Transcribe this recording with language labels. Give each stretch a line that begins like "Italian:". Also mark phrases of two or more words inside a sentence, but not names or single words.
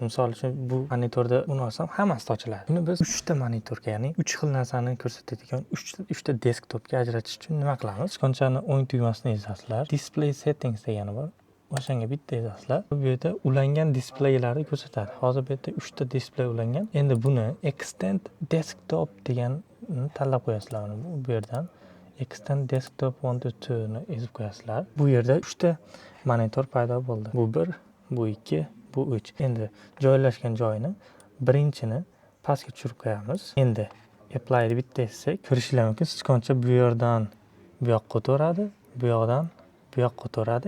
Uzbek: Misol uchun bu monitorda uni olsam hammasi ochiladi. Buni biz 3 ta monitorga, ya'ni 3 xil narsani ko'rsatadigan 3 ta desktopga ajratish uchun nima qilamiz? Qanchani o'ng tugmasini ezasizlar.
English: Display settings
Uzbek: degani bor. O'shanga bitta ezasizlar. Bu yerda ulangan displeylarni ko'rsatadi. Hozir bu yerda 3 ta displey ulangan. Endi buni
English: extend desktop
Uzbek: degan tanlab qo'yasizlar. Bu yerdan
English: extend desktop 1 to 2
Uzbek: ni ezib qo'yasizlar. Bu yerda 3 ta monitor paydo bo'ldi. Bu 1, bu 2, bu 3. Endi joylashgan joyini birinchini pastga tushirib qo'yamiz. Endi apply ni bitta ezsak, ko'rishingiz mumkin, sichqoncha bu yerdan bu yoqqa o'tadi, bu yoqdan bu yoqqa o'tadi.